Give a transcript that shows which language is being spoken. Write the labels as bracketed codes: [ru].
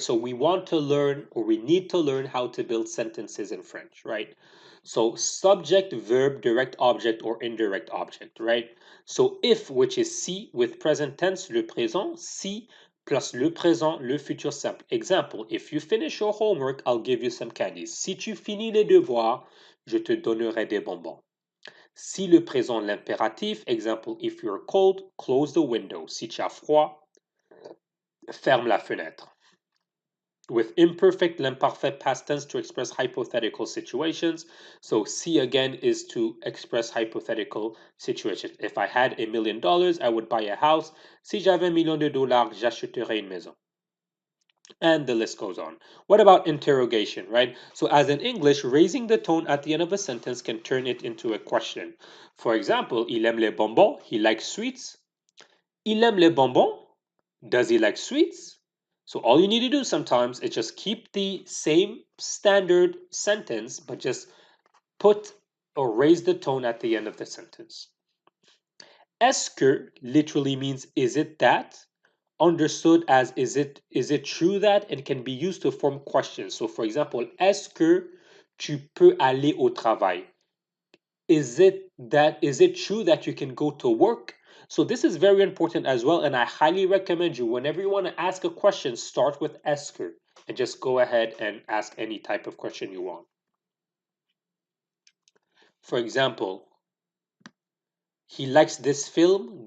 [en] So we want to learn or we need to learn how to build sentences in French, right? So subject, verb, direct object, or indirect object, right? So if, which is [fr] si [en] with present tense, [fr] le présent, si plus le présent, le futur simple. [en] Example, if you finish your homework, I'll give you some candies. [fr] Si tu finis les devoirs, je te donnerai des bonbons. Si le présent, l'impératif, [en] example, if you're cold, close the window. [fr] Si tu as froid, ferme la fenêtre. [en] With imperfect, [fr] l'imparfait [en] past tense to express hypothetical situations. So si again is to express hypothetical situations. If I had $1 million, I would buy a house. [fr] Si j'avais $1 million, j'achèterais une maison. [en] And the list goes on. What about interrogation, right? So as in English, raising the tone at the end of a sentence can turn it into a question. For example, [fr] il aime les bonbons, [en] he likes sweets. [fr] Il aime les bonbons, [en] does he like sweets? So all you need to do sometimes is just keep the same standard sentence, but just put or raise the tone at the end of the sentence. [fr] Est-ce que [en] literally means is it that? Understood as is it true that? And can be used to form questions. So for example, [fr] est-ce que tu peux aller au travail? [en] Is it true that you can go to work? So this is very important as well, and I highly recommend you whenever you want to ask a question, start with [fr] est-ce que [en] and just go ahead and ask any type of question you want. For example, he likes this film.